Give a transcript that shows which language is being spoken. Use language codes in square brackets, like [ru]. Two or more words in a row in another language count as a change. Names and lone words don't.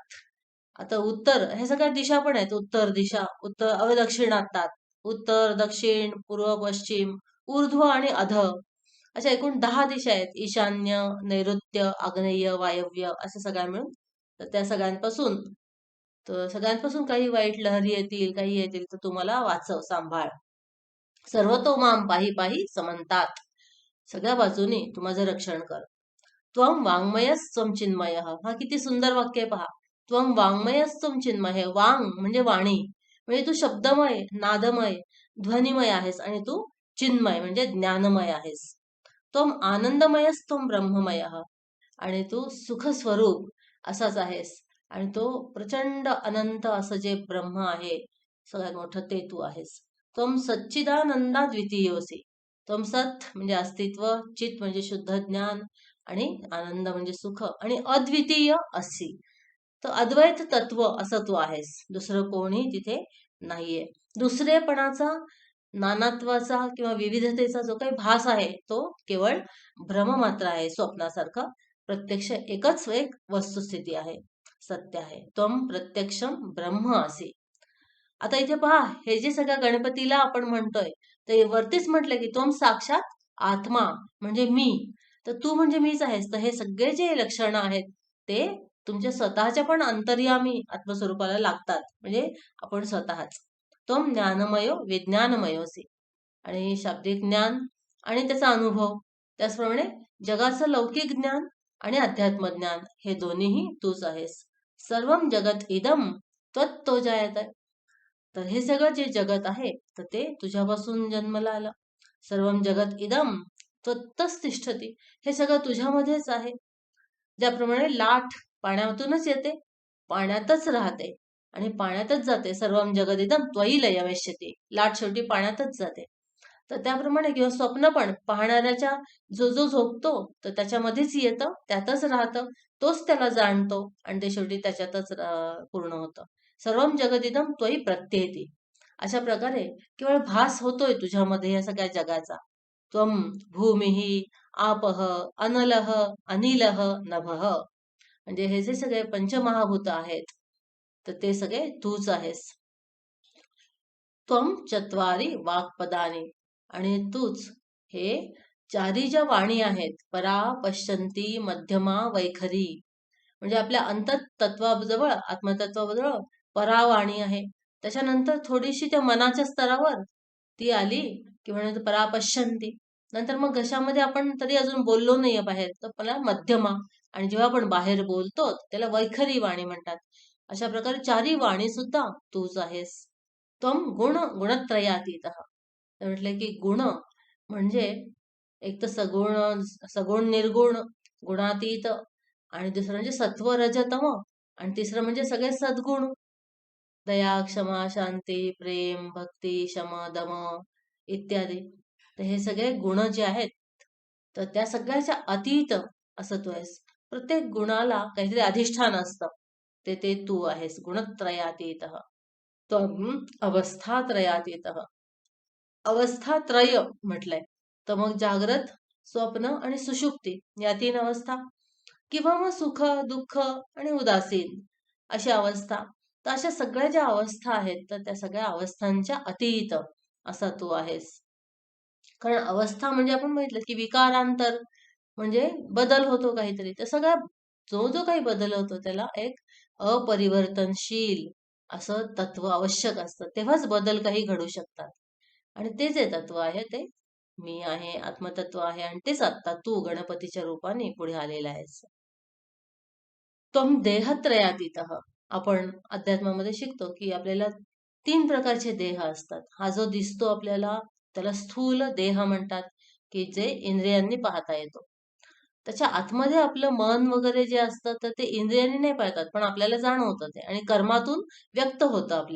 [mr] आता उत्तर हे सगळ्या दिशा पण आहेत. उत्तर दिशा, उत्तर दक्षिणातात, उत्तर दक्षिण पूर्व पश्चिम ऊर्ध्व आणि अध अशा एकूण 10 दिशा आहेत. ईशान्य, नैऋत्य, आग्नेय, वायव्य अशा सगळ्या मिळून. तर त्या सगळ्यांपासून काही वाईट लहरी येतील, काही येतील तर तुम्हाला वाचव, सांभाळ. [sa] सर्वतो माम पाही पाही समंतात. [mr] सगळ्या बाजूनी तू माझं रक्षण कर. [sa] त्वं वाङ्मयस्त्वं चिन्मयः. [mr] हा किती सुंदर वाक्य आहे पहा. [sa] त्वं वाङ्मयस्त्वं चिन्मय. [mr] वांग म्हणजे वाणी, म्हणजे तू शब्दमय, नादमय, ध्वनिमय आहेस आणि तू चिन्मय म्हणजे ज्ञानमय आहेस. [sa] त्वं आनंदमयस्त्वं ब्रह्ममयः. [mr] आणि तू सुख स्वरूप असाच आहेस आणि तो प्रचंड अनंत असं जे ब्रह्म आहे सगळ्यात मोठं ते तू आहेस. [sa] त्वं सच्चिदानंदा द्वितीयोसी. [mr] त्वं सत म्हणजे अस्तित्व, चित म्हणजे शुद्ध ज्ञान आणि आनंद म्हणजे सुख आणि अद्वितीय असी. तर अद्वैत तत्व असं तू आहेस. दुसरं कोणी तिथे नाहीये. दुसरेपणाचा, नानात्वाचा किंवा विविधतेचा जो काही भास आहे तो केवळ भ्रम मात्र आहे, स्वप्नासारखं. प्रत्यक्ष एकच एक वस्तुस्थिती आहे, सत्य आहे. [sa] त्वं प्रत्यक्षम ब्रह्म असे. [mr] आता इथे पहा, हे जे सगळ्या गणपतीला आपण म्हणतोय ते वरतीच म्हटलं की [sa] त्वं साक्षात आत्मा [mr] म्हणजे मी. तर तू म्हणजे मीच आहेस. तर हे सगळे जे लक्षणं आहेत ते तुमच्या स्वतःच्या पण अंतर्यामी आत्मस्वरूपाला लागतात. म्हणजे आपण स्वतःच. [sa] त्वं ज्ञानमयो विज्ञानमयोसी. [mr] आणि शाब्दिक ज्ञान आणि त्याचा अनुभव, त्याचप्रमाणे जगाचं लौकिक ज्ञान आणि अध्यात्म ज्ञान हे दोन्हीही तूच आहेस. [sa] सर्वम जगत इदम त्वत्तो जायत. [mr] तर हे सगळं जे जगत आहे तर ते तुझ्यापासून जन्मला आलं. [sa] सर्वम जगत इदम त्वत्तच तिष्ठती. [mr] हे सगळं तुझ्यामध्येच आहे. ज्याप्रमाणे लाट पाण्यातूनच येते, पाण्यातच राहते आणि पाण्यातच जाते. [sa] सर्वम जगत इदम त्वयि लयविष्यते. [mr] लाट शेवटी पाण्यातच जाते. तर त्याप्रमाणे किंवा स्वप्न पण पाहणाऱ्याच्या जो जो झोपतो तर त्याच्यामध्येच येतं, त्यातच राहतं, तोच त्याला जाणतो आणि ते शेवटी त्याच्यातच पूर्ण होतं. [sa] सर्वम जगदिदम त्वयि प्रत्येती. [mr] अशा प्रकारे केवळ भास होतोय तुझ्यामध्ये या सगळ्या जगाचा. [sa] त्वं भूमिः आपः अनलः अनिलः नभः. [mr] म्हणजे हे जे सगळे पंचमहाभूत आहेत तर ते सगळे तूच आहेस. [sa] त्वं चत्वारी वाक्पदानी. [mr] आणि तूच हे चारी ज्या वाणी आहेत, परा, पश्यंती, मध्यमा, वैखरी. म्हणजे आपल्या अंततत्वाजवळ, आत्मतत्वाजवळ परावाणी आहे. त्याच्यानंतर थोडीशी त्या मनाच्या स्तरावर ती आली की म्हणजे परापश्यंती. नंतर मग घशामध्ये आपण तरी अजून बोललो नाहीये बाहेर तर मला मध्यमा. आणि जेव्हा आपण बाहेर बोलतो त्याला वैखरी वाणी म्हणतात. अशा प्रकारे चारी वाणी सुद्धा तूच आहेस. [sa] त्वं गुण गुणत्रयातीतः. [mr] तर म्हटलं की गुण म्हणजे एक तर सगुण, सगुण निर्गुण, गुणातीत, आणि दुसरं म्हणजे सत्व रजतम, आणि तिसरं म्हणजे सगळे सद्गुण. दया, क्षमा, शांती, प्रेम, भक्ती, शम, दम इत्यादी. तर हे सगळे गुण जे आहेत तर त्या सगळ्याच्या अतीत असं तू आहेस. प्रत्येक गुणाला काहीतरी अधिष्ठान असतं, ते तू आहेस. [sa] गुणत्रयातीत. त्वं अवस्थात्रयातीत. [mr] अवस्थात्रय म्हटलंय तर मग जाग्रत, स्वप्न आणि सुषुप्ती या 3 अवस्था, किंवा मग सुख, दुःख आणि उदासीन अशी अवस्था. तर अशा सगळ्या ज्या अवस्था आहेत तर त्या सगळ्या अवस्थांच्या अतीत असा तू आहेस. कारण अवस्था म्हणजे आपण म्हटलं की विकारांतर म्हणजे बदल होतो काहीतरी. तर सगळा जो जो काही बदल होतो त्याला एक अपरिवर्तनशील असं तत्व आवश्यक असतं. तेव्हाच बदल काही घडू शकतात. आणि ते जे तत्व आहे ते मी आहे, आत्मतत्व आहे, आणि तेच आत्ता तू गणपतीच्या रूपाने पुढे आलेला आहेस. [sa] त्वं देहत्रयातीतः. [mr] आपण अध्यात्मामध्ये शिकतो की आपल्याला 3 प्रकारचे देह असतात. हा जो दिसतो आपल्याला त्याला स्थूल देह म्हणतात, की जे इंद्रियांनी पाहता येतो. त्याच्या आतमध्ये आपलं मन वगैरे जे असतं तर ते इंद्रियांनी नाही पाहतात, पण आपल्याला जाणवतं ते आणि कर्मातून व्यक्त होतं आपल्या.